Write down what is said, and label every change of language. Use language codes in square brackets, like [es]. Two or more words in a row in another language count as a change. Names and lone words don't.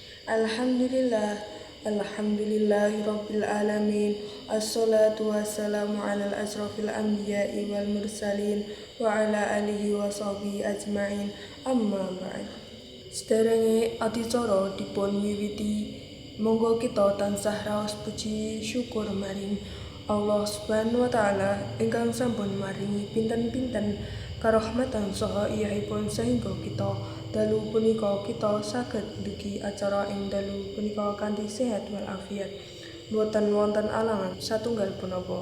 [ar] الحمد لله، الحمد لله رب العالمين. الصلاة والسلام على أشرف الأنبياء والمرسلين وعلى آله وصحبه أجمعين. أما بعد. [jv] Sederenge adicara dipun wiwiti, monggo kita tansah raos puji syukur maring Allah [ar] سبحانه وتعالى [jv] ingkang sampun maringi pinten-pinten karahmatan saha iyahipun sehingga kita dalu punika kita saged ndugi acara ing dalu punika kanthi sehat walafiat, boten wonten alangan satunggal punapa.